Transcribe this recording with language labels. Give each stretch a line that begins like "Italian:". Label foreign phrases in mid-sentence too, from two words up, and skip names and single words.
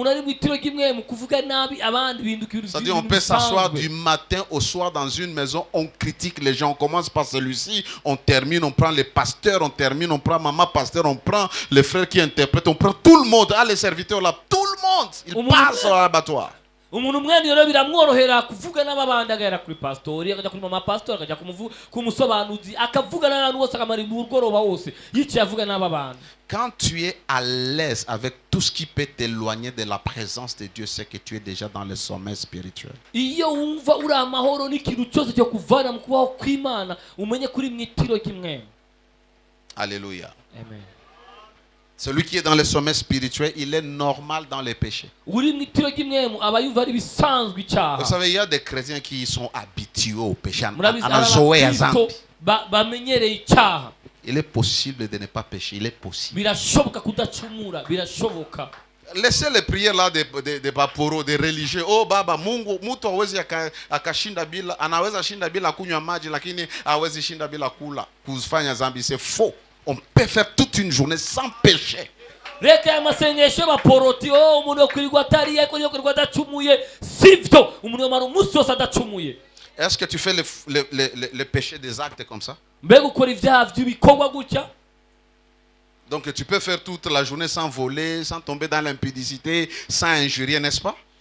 French: C'est-à-dire, on peut s'asseoir du matin au soir dans une maison, on critique les gens. On commence par celui-ci, on termine, on prend les pasteurs, on termine, on prend maman pasteur, on prend les frères qui interprètent, on prend tout le monde. Ah, les serviteurs là, tout le monde, ils passent à l'abattoir.
Kinyarwanda: umuntu umwami rero biramworohera kuvuga n'ababandi agahera kuri pastori akajya kuri mama pastori akajya kumusobanuzi akavugana n'abantu bose akamara umugoroba wose yicaye avuga n'ababandi.
French: Quand tu es à l'aise avec tout ce qui peut t'éloigner de la présence de Dieu, c'est que tu es déjà dans le sommet spirituel.
Kinyarwanda: Iyo wumva uri amahoro n'ikintu cyose cyo kuvana mu kubaho kw'Imana umenye kuri mwitiro kimwe.
French: Alléluia. Amen. Celui qui est dans le sommet spirituel, il est normal dans les péchés. Vous savez, il y a des chrétiens qui sont habitués au péché. Il est possible de ne pas pécher. Il est possible. Laissez les prières là de baporo, des religieux.
Swahili: Oh baba, Mungu, mtu hawezi akashinda bila, anaweza shinda bila kunywa maji, lakini hawezi shinda bila kula. Kufanya zambi,
French: c'est faux. On peut faire toute une journée sans péché. Est-ce que tu fais le péché des actes comme ça? Donc tu peux faire toute la journée sans voler, sans tomber dans l'impudicité, sans injurier, n'est-ce pas?